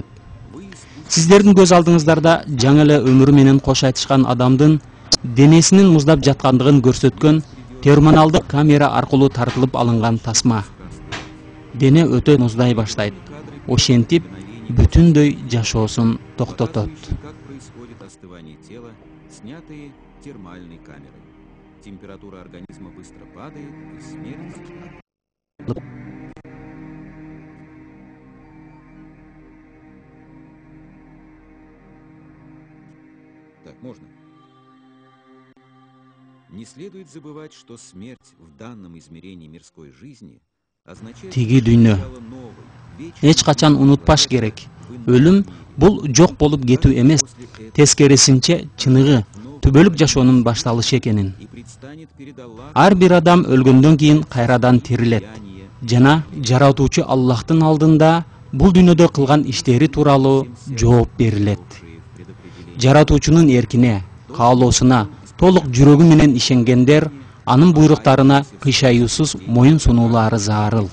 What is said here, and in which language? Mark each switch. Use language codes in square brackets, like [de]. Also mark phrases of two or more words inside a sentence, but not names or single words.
[ky] Сиздердин көз алдыңыздарда жаңы эле өмүрү менен кош айтышкан адамдын денесинин муздап жаткандыгын көрсөткөн терминалдык камера аркылуу тартылып алынган тасма. Дене өтө муздай баштайт. Ошентип бүтүндөй жашоосун токтотот. [ru] Температура организма быстро падает, и смерть Так, можно? Не следует забывать, что смерть в данном измерении мирской жизни означает [ky] Тиги дүйнө. [ru] начало новой, [ky] Эч качан унутпаш керек. Өлүм бул жок болуп кетүү эмес, тескерисинче чыныгы түбөлүк жашоонун башталышы экенин. [ru] и предстанет перед Аллахом [ky] Ар бир адам өлгөндөн кийин кайрадан тирилет жана жаратуучу Аллахтын алдында бул дүйнөдө кылган иштери тууралуу жооп берилет. Жаратуучунун эркине, каалоосуна толук жүрөгү менен ишенгендер анын буйруктарына кыйшаюусуз моюн сунуулары зарыл.